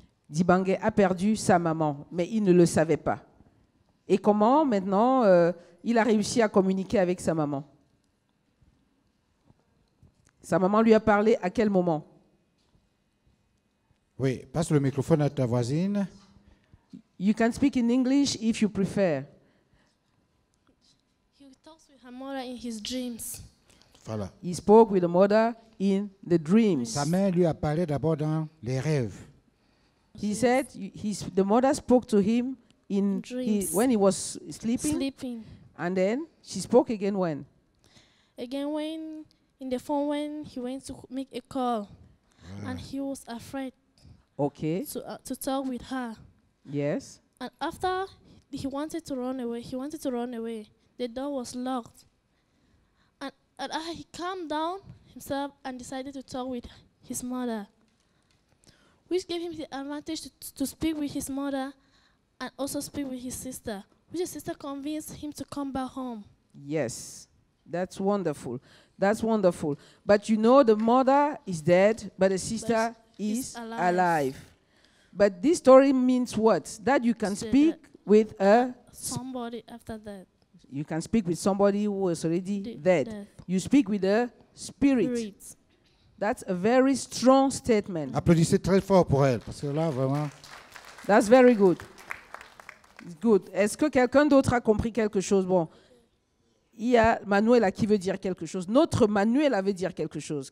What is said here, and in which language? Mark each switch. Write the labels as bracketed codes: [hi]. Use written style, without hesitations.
[fr] Dibangé a perdu sa maman, mais il ne le savait pas. Et comment, maintenant, il a réussi à communiquer avec sa maman? Sa maman lui a parlé à quel moment? Oui, passe le microphone à ta voisine. [en] You can speak in English if you prefer. He talks with her mother in his dreams. [fr] Voilà. [en] He spoke with the mother in the dreams. [fr] Sa mère lui a parlé d'abord dans les rêves. [en] He said the mother spoke to him when he was sleeping. And then she spoke again when? Again when in the phone when he went to make a call. And he was afraid Okay. to talk with her. Yes. And after he wanted to run away, the door was locked. And he calmed down himself and decided to talk with his mother, which gave him the advantage to speak with his mother and also speak with his sister, which his sister convinced him to come back home. Yes. That's wonderful. That's wonderful. But you know the mother is dead, but the sister is alive. But this story means what? That you can speak with somebody after that. You can speak with somebody who is already dead. You speak with a spirit. That's a very strong statement. [fr] Applaudissez très fort pour elle, parce que là, vraiment... [en] That's very good. It's good. [fr] Est-ce que quelqu'un d'autre a compris quelque chose? Bon, il y a Manuela qui veut dire quelque chose. Notre Manuela veut dire quelque chose.